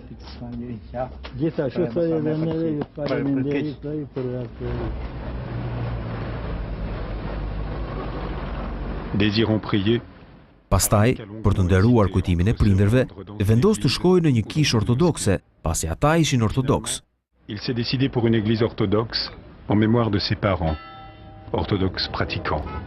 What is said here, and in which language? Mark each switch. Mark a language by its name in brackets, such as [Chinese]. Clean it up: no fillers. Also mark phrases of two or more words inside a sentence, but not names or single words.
[Albanian] Gjithashtu edhe neve ju faleminderit për atë. [French] Désirant prier. [Albanian] Pastaj, për të nderuar kujtimin e prindërve, vendos të shkojë në një kishë ortodokse, pasi ata ishin ortodoks. [French] Il s'est décidé pour une église orthodoxe en mémoire de ses parents, orthodoxes pratiquants.